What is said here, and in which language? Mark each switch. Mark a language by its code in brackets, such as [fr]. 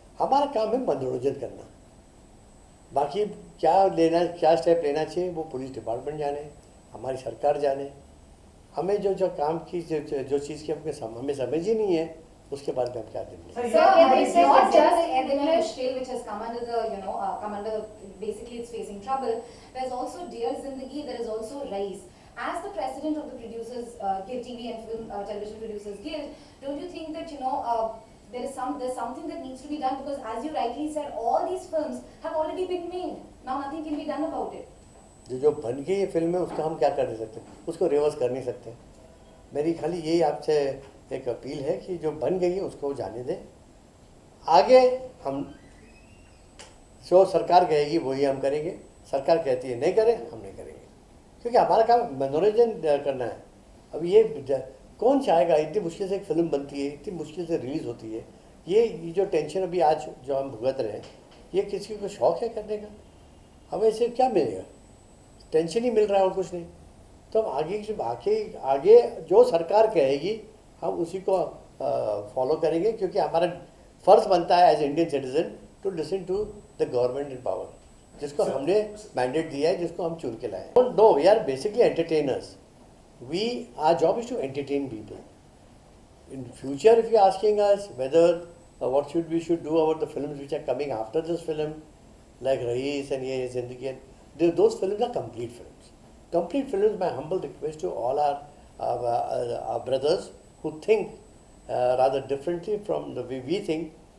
[hi] हमारा काम है मनोरंजन करना। बाकी क्या स्टेप लेना चाहिए वो पुलिस डिपार्टमेंट जाने, हमारी सरकार जाने। हमें जो काम की जो चीज़ की हमें समझ ही नहीं है उसके बारे में हम क्या देंगे। [en] Sir, it's not just Edinburgh Edinburgh Mushkil, which has come under the, come under, basically it's facing trouble. There's also Dear Zindagi, there is also Rise. As the president of the Producers Guild, TV and Film Television Producers Guild, don't you think that, there's something that needs to be done, because as you rightly said, all these films have already been made. Now nothing can be done about it. [hi] जो बन गई ये film है उसका हम क्या कर नहीं सकते, उसको रिवर्स कर नहीं सकते। मेरी खाली यही आपसे एक अपील है कि जो बन गई है उसको जाने दें। आगे हम जो सरकार कहेगी वही हम करेंगे, सरकार कहती है नहीं करें हम नहीं करेंगे, क्योंकि हमारा काम मनोरंजन करना है। अब ये कौन चाहेगा, इतनी मुश्किल से एक फिल्म बनती है, इतनी मुश्किल से रिलीज़ होती है, ये जो टेंशन अभी आज जो हम भुगत रहे हैं, ये किसी को शौक है करने का? हमें इससे क्या मिलेगा? टेंशन ही मिल रहा है और कुछ नहीं। तो हम आगे जो सरकार कहेगी हम उसी को फॉलो करेंगे, क्योंकि हमारा फ़र्ज़ बनता है [en] as Indian citizen to listen to the government in power, [hi] जिसको हमने मैंडेट दिया है, जिसको हम चुन के लाए। [en] No, we are basically entertainers. Our job is to entertain people. In future, if you're asking us whether what we should do about the films which are coming after this film, like Raees and Ye Zindagi, those films are complete films. Complete films. My humble request to all our brothers who think rather differently from the way we think.